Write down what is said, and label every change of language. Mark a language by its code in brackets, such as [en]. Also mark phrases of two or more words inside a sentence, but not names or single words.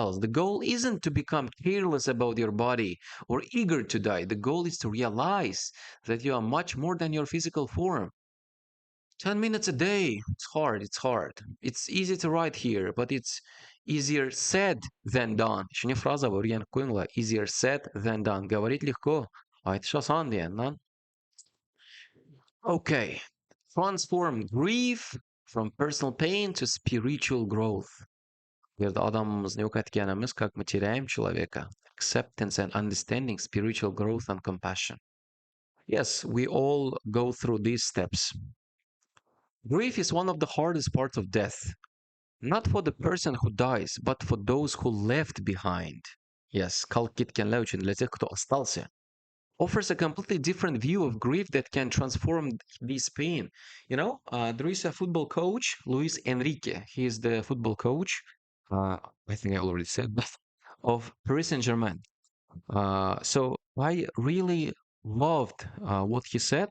[en] The goal isn't to become careless about your body or eager to die. The goal is to realize that you are much more than your physical form. 10 minutes a day. It's hard. It's hard. It's easy to write here, but it's easier said than done. [ru] Еще не фраза, [uz] o'rganib qo'yinglar. [en] Easier said than done. [ru] Говорить легко, [uz] aytish oson degandan. [en] Okay. Transform grief from personal pain to spiritual growth. [uz] Bu yerda odamimizni yo'qotganimiz [ru] как мы теряем человека. [en] Acceptance and understanding, spiritual growth and compassion. Yes, we all go through these steps. Grief is one of the hardest parts of death. Not for the person who dies, but for those who left behind. Yes, [uz] qalib ketganlar uchun, [ru] для тех, кто остался. [en] Offers a completely different view of grief that can transform this pain. You know, there is a football coach, Luis Enrique. He is the football coach, I think I already said that, of Paris Saint-Germain. So I really loved what he said.